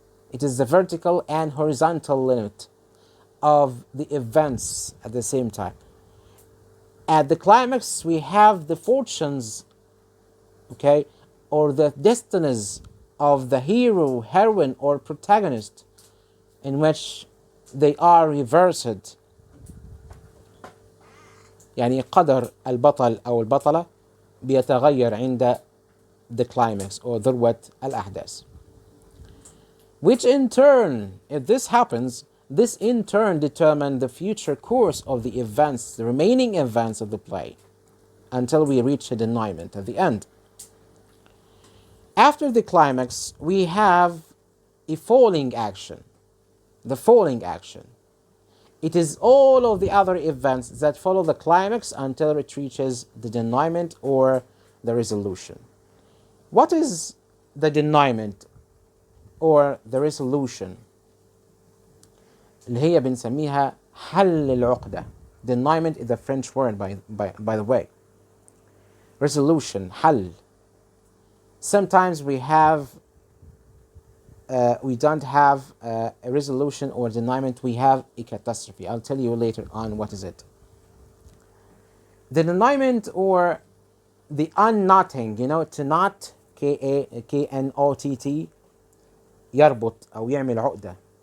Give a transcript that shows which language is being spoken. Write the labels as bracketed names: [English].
[English] It is the vertical and horizontal limit of the events at the same time. At the climax, we have the fortunes, okay, or the destinies of the hero, heroine, or protagonist, in which they are reversed. [Arabic] يعني قدر البطل أو البطلة بيتغير عند [English] the climax [Arabic] or ذروة الأحداث. [English] Which in turn, if this happens, this in turn determines the future course of the events, the remaining events of the play, until we reach a denouement at the end. After the climax, we have a falling action. The falling action. It is all of the other events that follow the climax until it reaches the denouement or the resolution. What is the denouement or the resolution? [Arabic] اللي هي بنسميها حل العقدة. [English] Denouement is a French word by the way. Resolution, حل. Sometimes we don't have a resolution or denouement, we have a catastrophe. I'll tell you later on what is it. The denouement or the unknotting, to knot, K-N-O-T-T, [Arabic] يربط أو يعمل عقدة.